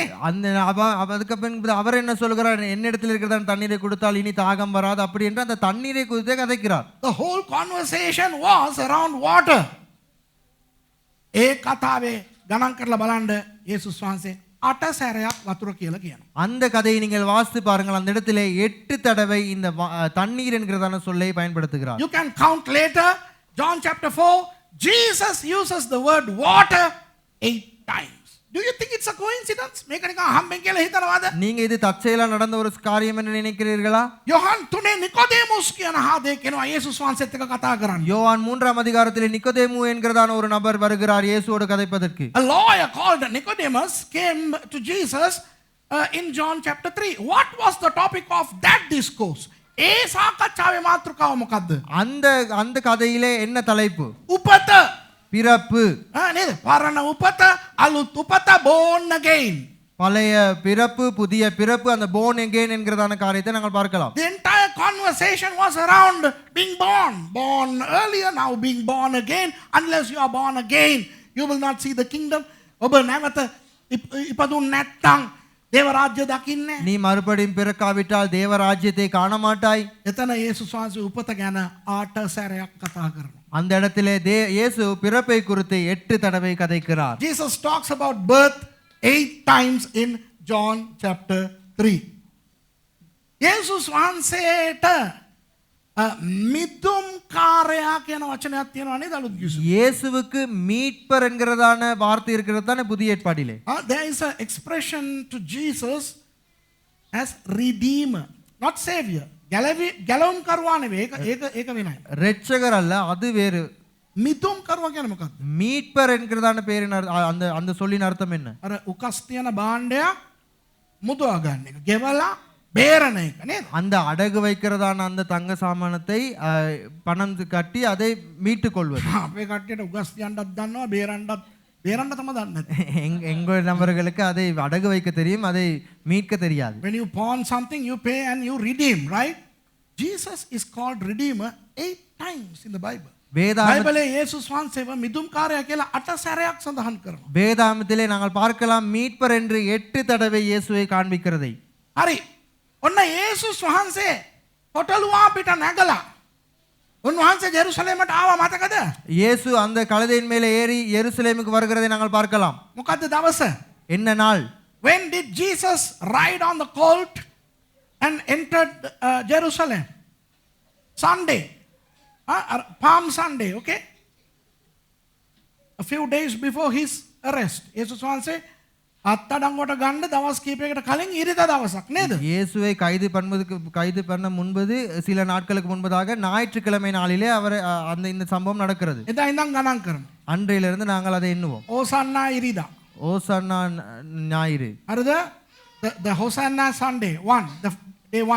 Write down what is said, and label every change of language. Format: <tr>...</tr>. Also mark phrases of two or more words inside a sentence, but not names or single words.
<ta>அந்த அதுக்கு பின்பு அவர் என்ன சொல்கிறார்? என்னிடத்தில் இருக்கிற தண்ணீரை கொடுத்தால் இனி தாகம் வராது அப்படி என்று அந்த தண்ணீரை குறித்தே கதைக்கிறார்.</ta> <en>The whole conversation was around water.</en> <si>ඒ කතාවේ ගණන් කරලා බලන්න යේසුස් වහන්සේ 8 සැරයක් වතුර කියලා කියනවා.</si> <ta>அந்த கதையை நீங்கள் வாசித்து பாருங்கள். அந்த இடத்திலே 8 தடவை இந்த தண்ணீர் என்கிறதான சொல்லை பயன்படுத்துகிறார்.</ta> <en>You can count later. John chapter 4, Jesus uses the word water 8 times. Do you think it's a coincidence?</en> <si>මේක නිකන් හම්බෙන් කියලා හිතනවාද?</si> <ta>நீங்க இது தற்செயலா நடந்த ஒரு காரியம் என்று நினைக்கிறீர்களா?</ta> <si>යොහන් 3 නිකොදේමුස් කියන හාදේ කෙනා යේසුස් වහන්සේත් එක්ක කතා කරන්නේ.</si> <ta>யோவான் 3ஆம் அதிகாரத்திலே நிக்கோதேமு என்கிறதான ஒரு நபர் வருகிறார் இயேசுவோடு கதைப்பதற்கு.</ta> <en>A lawyer called Nicodemus came to Jesus in John chapter 3. What was the topic of that discourse?</en> <si>ඒ සාකච්ඡාවේ මාතෘකාව මොකද්ද?</si> <ta>அந்த கதையிலே என்ன தலைப்பு?</ta> <si>උපත.</si> <ta>பிறப்பு.</ta> <si>නේද? පරණ උපත, අලුත් උපත,</si> <en>born again.</en> <ta>பழைய பிறப்பு புதிய பிறப்பு அந்த</ta> <en>born again</en> <ta>என்கிறதான காரியத்தை நாங்கள் பார்க்கலாம்.</ta> <en>The entire conversation was around being born. Born earlier, now being born again. Unless you are born again, you will not see the kingdom.</en> <si>ඔබ නැවත ඉපදුන් නැත්තම් දේව රාජ්‍ය දකින්නේ.</si> <ta>நீ மறுபடியும் பிறக்காவிட்டால் தேவ ராஜ்யத்தை காண மாட்டாய்.</ta> <si>එතන යේසුස් වහන්සේ උපත ගැන 8 සැරයක් කතා කරනවා.</si> <ta>அந்த இடத்திலே இயேசு பிறப்பை குறித்து 8 தடவை கதைக்கிறார்.</ta> <en>Jesus talks about birth 8 times in John chapter 3.</en> <si>යේසුස් වහන්සේට මිදුම් කාර්යයා කියන වචනයක් තියෙනවා නේද අලුත් කිව්වේ.</si> <ta>இயேசுவுக்கு மீட்பர் என்கிறதான வார்த்தை இருக்கிறது தானே புதிய ஏற்பாட்டிலே.</ta> <en>There is an expression to Jesus as redeemer, not savior.</en> <si>ගැලවුම් කරුවා නෙවෙයි. ඒක වෙනයි.</si> <ta>இரட்சகர் அல்ல, அது வேறு.</ta> <si>මිදුම් කරුවා කියන්නේ මොකක්ද?</si> <ta>மீட்பர் என்கிறதான பேரின் அந்த அந்த சொல்லின் அர்த்தம் என்ன?</ta> <si>අර උකස් තියන භාණ්ඩයක් මුදවා ගන්න එක. ගෙවලා බේරණ එක නේද?</si> <ta>அந்த அடகு வைக்கிறதான அந்த தங்க சாமானத்தை பணம் கட்டி அதை மீட்டு கொள்வது.</ta> <si>අපේ කට්ටියට උගස් තියන්නත් දන්නවා බේරන්න තමයි දන්නේ නැත්තේ.</si> <ta>எங்கள் நபர்களுக்கு அதை அடகு வைக்க தெரியும், அதை மீட்க தெரியாது.</ta> <en>When you pawn something, you pay and you redeem, right? Jesus is called redeemer 8 times in the Bible.</en> <si>බයිබලයේ යේසුස් වහන්සේව මිදුම්කාරයා කියලා 8 සැරයක් සඳහන් කරනවා.</si> <ta>வேதாகமத்திலே நாங்கள் பார்க்கலாம் மீட்பர் என்று 8 தடவை இயேசுவை காண்பிக்கிறதை.</ta> <si>හරි. ඔන්න යේසුස් වහන්සේ හොටලුවා පිට නැගලා උන්වහන්සේ ජෙරුසලමට ආවා මතකද?</si> <ta>இயேசு அந்த கழுதையின் மேலே ஏறி எருசலேமுக்கு வருகிறதை நாங்கள் பார்க்கலாம்.</ta> <si>මොකද්ද දවස?</si> <ta>என்ன நாள்?</ta> <en>When did Jesus ride on the colt and entered Jerusalem? Sunday. Palm Sunday, okay? A few days before his arrest.</en> <si>යේසුස් වහන්සේ අත්තඩංගුවට ගන්න දවස් කීපයකට කලින් ඉරිදා දවසක් නේද?</si> <ta>இயேசுவை கைது பண்ண முன்பது சில நாட்களுக்கு முன்பதாக ஞாயிற்றுக்கிழமை நாளிலே அவர் இந்த சம்பவம் நடக்கிறது.</ta> <si>එදා ඉඳන් ගණන් කරමු.</si> <ta>அன்றையிலிருந்து நாங்கள் அதை எண்ணுவோம்.</ta> <si>ඕසන්නා ඉරිදා.</si> <ta>ஓசன்னா ஞாயிறு.</ta> <si>හරිද?</si> <en>The Hosanna Sunday 1, the day 1.</en>